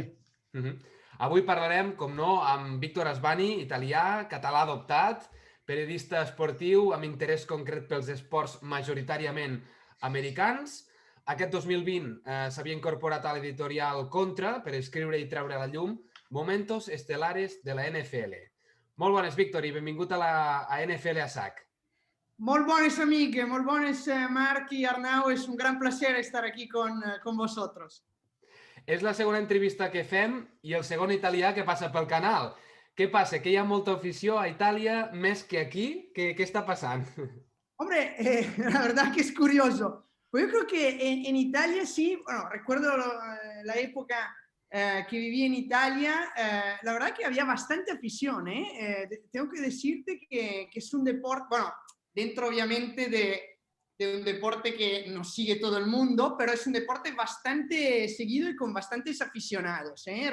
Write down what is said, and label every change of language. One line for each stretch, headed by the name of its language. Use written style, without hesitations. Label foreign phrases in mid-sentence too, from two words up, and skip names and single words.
Catalan: Avui parlarem, com no, amb Víctor Asbani, italià, català adoptat, periodista esportiu amb interès concret pels esports majoritàriament americans. Aquest 2020 s'havia incorporat a l'editorial Contra per escriure i treure a la llum Momentos estelares de la NFL. Molt bones, Víctor, i benvingut a NFL a sac. Molt bones, amics, molt bones, Marc i Arnau. És un
Spanish: gran placer estar aquí con vosotros.
Catalan: És la segona entrevista que fem i el segon italià que passa pel canal. Què passa? Que hi ha molta afició a Italia més que aquí?
Spanish: ¿Qué está pasando? Hombre, la verdad que es curioso. Pues yo creo que en Italia sí, bueno, recuerdo la época que viví en Italia, la verdad que había bastante afición, ¿eh? Tengo que decirte que es un deporte, bueno, dentro obviamente de un deporte que nos sigue todo el mundo, pero es un deporte bastante seguido y con bastantes aficionados, ¿eh?